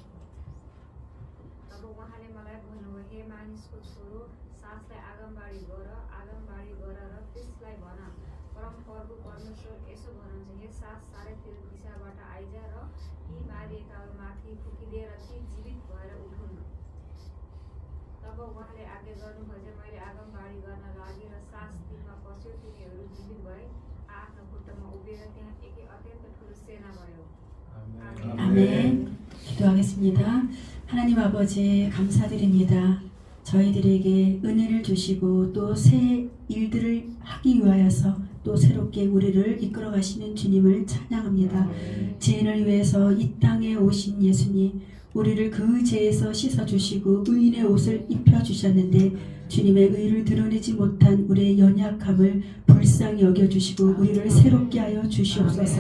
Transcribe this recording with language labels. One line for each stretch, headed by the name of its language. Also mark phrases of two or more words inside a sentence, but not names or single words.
Nepali: तब उहाँले मलाई भन्नुभयो हे मानिसको छोरो सासलाई आगमबाडी गर र त्यसलाई भन परमप्रभु परमेश्वर यसो भन्नुहुन्छ हे सास चारैतिर दिशाबाट आइज र यी मारिएकाहरू माथि फुकिदिएर ती जीवित भएर उठुन् तब उहाँले आज्ञा गर्नुभयो चाहिँ मैले आगमबाडी गर्न लागेँ र सास तिनमा पस्यो तिनीहरू जीवित भए आफ्नो खुट्टामा उभिएर त्यहाँ एकै अत्यन्त ठुलो सेना भयो
Korean: 아멘. 기도하겠습니다. 하나님 아버지 감사드립니다. 저희들에게 은혜를 주시고 또 새 일들을 하기 위하여서 또 새롭게 우리를 이끌어 가시는 주님을 찬양합니다. 죄인을 위해서 이 땅에 오신 예수님, 우리를 그 죄에서 씻어주시고 의인의 옷을 입혀주셨는데 주님의 의를 드러내지 못한 우리의 연약함을 불쌍히 여겨주시고 우리를 새롭게 하여 주시옵소서.